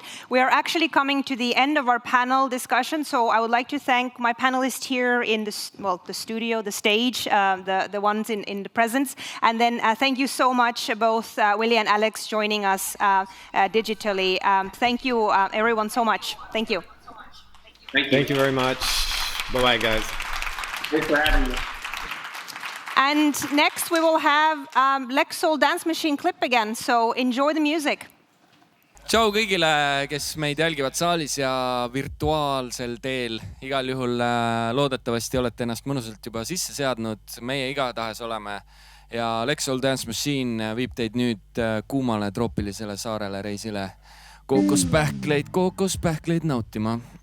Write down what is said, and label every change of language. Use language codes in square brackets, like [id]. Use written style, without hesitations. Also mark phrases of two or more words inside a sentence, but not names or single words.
[en] We are actually coming to the end of our panel discussion, so I would like to thank my panelists here in the studio, the stage, the ones in the presence, and then thank you so much both Willy and Alex joining us digitally. Thank you everyone so much. Thank you. Thank you very much. Bye-bye, guys. Thanks for having me. And next we will have Lexsoul Dancemachine clip again, so enjoy the music. [et] Tšau kõigile, kes meid jälgivad saalis ja virtuaalsel teel. Igal juhul loodetavasti olete ennast mõnusalt juba sisse seadnud. Meie igatahes oleme ja Lexsoul Dancemachine viib teid nüüd kuumale troopilisele saarele reisile kookospähkleid nautima.